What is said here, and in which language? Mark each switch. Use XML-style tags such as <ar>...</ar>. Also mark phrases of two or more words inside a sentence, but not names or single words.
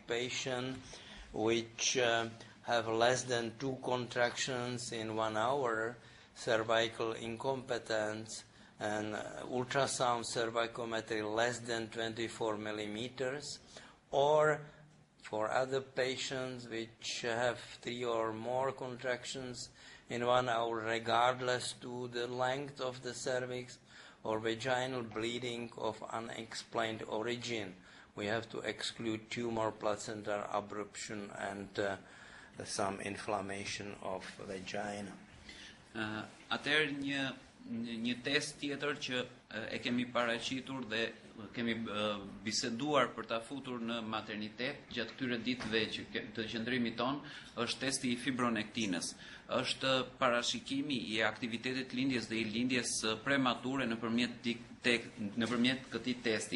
<en>patient which have less than 2 contractions in 1 hour, cervical incompetence, and ultrasound cervicometry less than 24 millimeters, or for other patients which have 3 or more contractions in 1 hour regardless to the length of the cervix, or vaginal bleeding of unexplained origin. We have to exclude tumor, placental abruption, and some inflammation of vagina.</en> <sq>Atëherë një test tjetër që e kemi paraqitur dhe kemi biseduar për ta futur në maternitet gjatë këtyre ditëve të qëndrimit ton është testi i fibronektinës. Është parashikimi i aktivitetit lindjes dhe i lindjes premature nëpërmjet këtij testi.</sq>